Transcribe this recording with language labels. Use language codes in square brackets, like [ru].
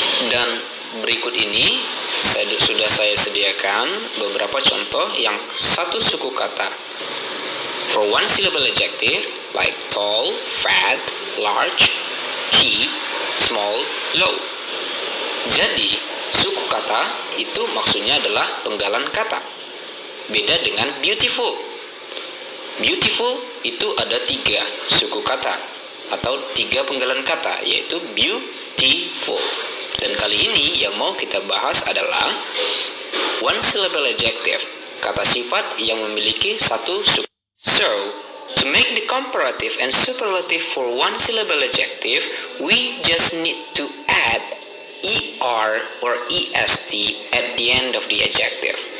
[id] Dan berikut ini sudah saya sediakan beberapa contoh yang satu suku kata. [en] For one syllable adjective like tall, fat, large, cheap, small, low. [id] Jadi, suku kata itu maksudnya adalah penggalan kata. Beda dengan beautiful. Beautiful itu ada 3 suku kata atau 3 penggalan kata, yaitu beautiful. Dan kali ini yang mau kita bahas adalah [en] one syllable adjective, [id] kata sifat yang memiliki satu suku. [en] So, to make the comparative and superlative for one syllable adjective, we just need to add er or est at the end of the adjective.